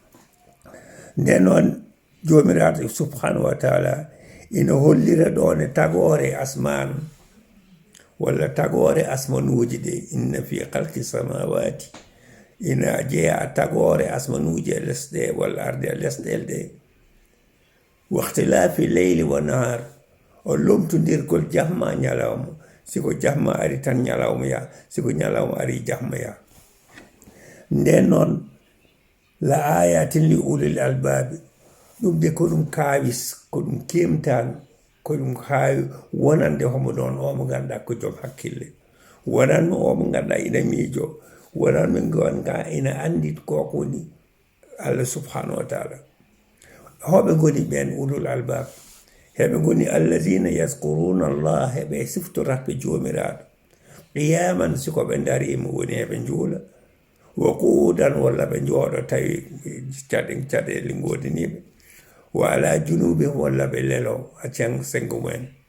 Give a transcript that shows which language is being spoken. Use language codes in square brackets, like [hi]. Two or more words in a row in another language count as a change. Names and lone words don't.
[ff] nden noon jomiraɗo [ar] سبحانه وتعالى [ff] ina hollira ɗon e tagore asman walla tagore asmanuji ɗe [ar] إن في خلق السماوات [ff] ina jeeya tagore asmanuji e lesɗe walla arde e lesɗele ɗe [ar] واختلاف الليل والنهار [ff] o lomtodirgol jamma ñalawma siko jamma ari tan ñalawma ya siko ñalawma ari jamma ya nden noon [ar] لآيات لأولي الألباب [ff] ɗum de ko ɗum kawis ko ɗum kemtan ko ɗum hawi wonande homo ɗon omo ganduɗa ko joom hakkille wonanmi omo ganduɗa ina miijo wonanmi gonga ina andi koko woni Allah [ar] سبحانه وتعالى [ff] hoɓe goni ɓen [ar] أولو الألباب [ff] heɓe goni [ar] الذين يذكرون الله [ff] heɓe siftoratɓe jomiraɗo qiyaman sikoɓe darima woni heɓe juula [ar] وقعودا [ff] walla ɓe jooɗo tawi caɗele godaniɓe [ar] وعلى جنوب [ff] walla ɓe lelo accen sengo mumen